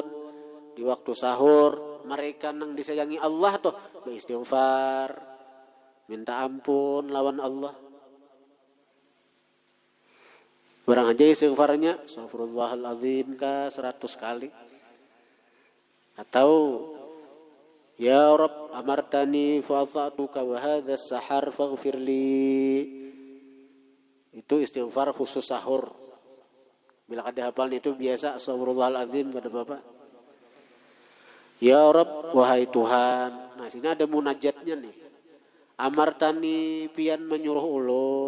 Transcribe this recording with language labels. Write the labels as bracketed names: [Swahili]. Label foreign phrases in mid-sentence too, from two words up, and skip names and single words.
[Banjar] Di waktu sahur mereka nang disayangi Allah tuh beristighfar. Minta ampun lawan Allah. Barang aja istighfarnya astagfirullahaladzim 100 kali. [Arabic] Atau يا رب أمرتني فأطعتك وهذا السحر فاغفر لي. [Banjar] Itu istighfar khusus sahur. Bila kada hafal itu biasa astagfirullahaladzim kada Bapak. [Arabic] يا رب [Banjar] wahai Tuhan. Nah sini ada munajatnya nih. Amartani pian menyuruh ulun.